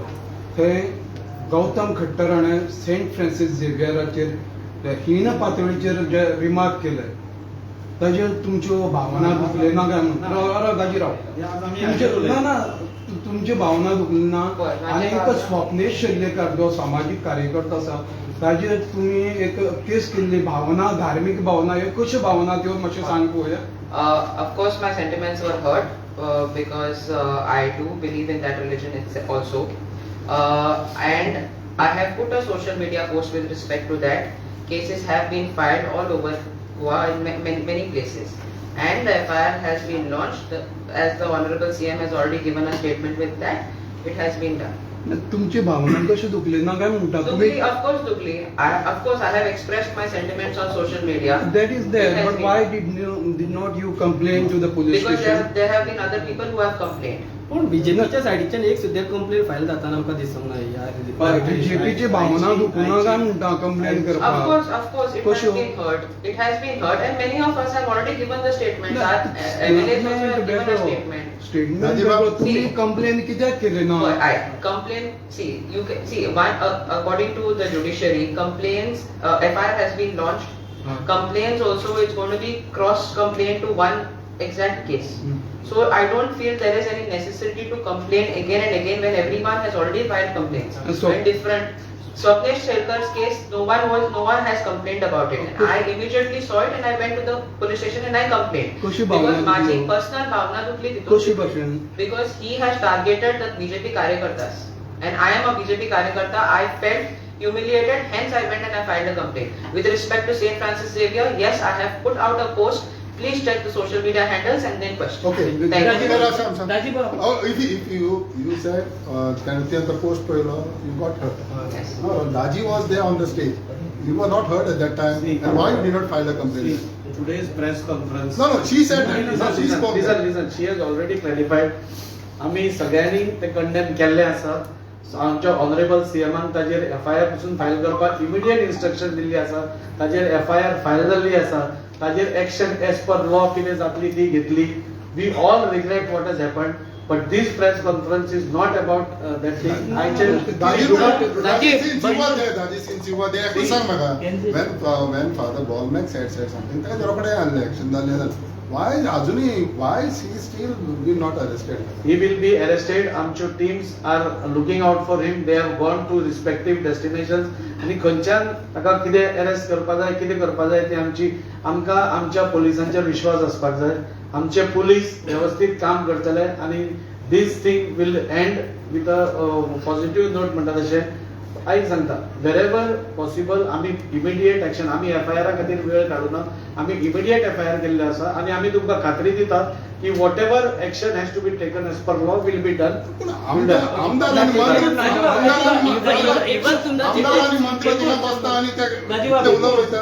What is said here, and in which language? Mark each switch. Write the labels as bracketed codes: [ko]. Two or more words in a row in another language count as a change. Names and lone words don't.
[kok] थंय गौतम खट्टर हाणें सेंट फ्रांसीस झेवियराचेर हीन पातळीचेर जे रिमार्क केले ताजेर तुमच्यो भावना दुखले ना काय म्हणटा गाजीराव तुमची भावना दुखली ना आनी एक स्वप्नेश शेल्लेकर जो सामाजीक कार्यकर्ता आसा ताजेर तुमी एक केस केल्ली भावना धार्मीक भावना ह्यो कश्यो भावना त्यो मातशें सांग पळोवया. [en] Of course, my sentiments were hurt because I do believe in that religion also, and I have put a social media post with respect to that. Cases have been filed all over Goa in many places, and the FIR has been launched. As the Honorable CM has already given a statement with that, it has been done. तुमची भावना कशी दुखली ना काय म्हणटा तुम्ही. Of course, Dukli. Of course, I have expressed my sentiments on social media. That is there, but why did not you complain to the police Because station? there have been other people who have complained. [kok] पण बीजेपीच्या सायडीच्यान एक सुद्धा कंप्लेंट फायल जाताना आमकां दिसूंक ना. बीजेपीची भावना दुखूना काय म्हणटा कंप्लेन करपाक. [en] Of course, it has been heard. It has been heard, and many of us have already given the statements. Our MLAs also have given a statement. [kok] स्टेटमेंट तुम्ही कंप्लेन कित्याक केली ना. [en] I complain. See, you can see one according to the judiciary, complaints FIR has been launched. Complaints also is going to be cross complaint to one exact case. So I don't feel there is any necessity to complain again and again when everyone has already filed complaints. So- And different. Swapnesh Shelkar's case, no one has complained about it. I immediately saw it and I went to the police station and I complained. [kok] कशी [en] Because [kok] भावना माझी दुखली? personal भावना दुखली कशी भाशेन. [en] because he has targeted the BJP Karyakartas and I am a BJP Karyakarta. I felt humiliated, hence I went and I filed a complaint. With respect to St. Francis Xavier, yes, I have put out a post. Please check the social media handles and then question. Okay. Thank you. There are some. Oh, if you said the post paylo, you got hurt. Yes. No, Daji was there on the stage. You were not hurt at that time. And why you did not file a complaint? Today's press conference. No, she said that. No, she spoke. Listen. She has already clarified. [kok] आम्ही सगळ्यांनी ते कंडेम केल्ले आसा. आमच्या ऑनरेबल सीएमान ताजेर FIR पासून फायल करपाक [en] immediate instruction [kok] दिल्ली आसा. ताजेर FIR फायल जाल्ली आसा. ताजेर [en] action as per law [kok] कितें जातली ती घेतली. [en] We all regret what has happened, but this press conference is not about that thing. Daji, since you were there, [kok] सांग म्हाका. [en] When Father Bolmack said something, [kok] ताका जरा कडेन आसलें action जाल्लें. [en] Why अजूनही why is he still been not arrested? He will be arrested. आमच्यो teams are looking out for him. They have gone to respective destinations. [kok] आणि खंयच्यान ताका कितें अरेस्ट करपाक जाय कितें करपाक जाय ती आमकां आमच्या पुलिसांचेर विश्वास आसपाक जाय. आमचे पुलीस व्यवस्थित काम करतले आणि [en] this thing will end with a positive note [kok] म्हणटा तशें. आई सांगता [en] wherever possible [kok] आम्ही [en] immediate action [kok] आम्ही FIR खातीर वेळ काडूना आम्ही इमिडिएट FIR केल्ले आसा आणि आम्ही तुमकां खात्री दितात की [en] what ever action has to be taken as per law will be done. [kok] पण आमदार आणि मंत्री तिगात बसता आणि ते उलयता.